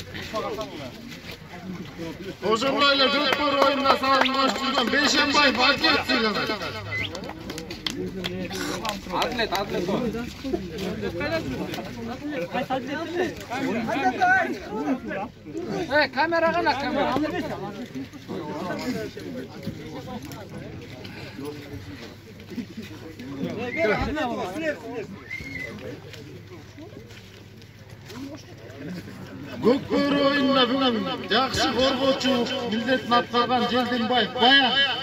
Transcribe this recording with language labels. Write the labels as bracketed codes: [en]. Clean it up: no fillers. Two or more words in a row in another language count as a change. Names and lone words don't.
[ky] Ошондой Көкбөр oyunda салынган жүргөн Бейшенбаев Адилет сыйланат. [uz] Adlet. Kamera qana kamera. [ky] Көкбөр oyunda бүгүн жакшы коргоочу милдетин аткарган Желдинбаев Баян.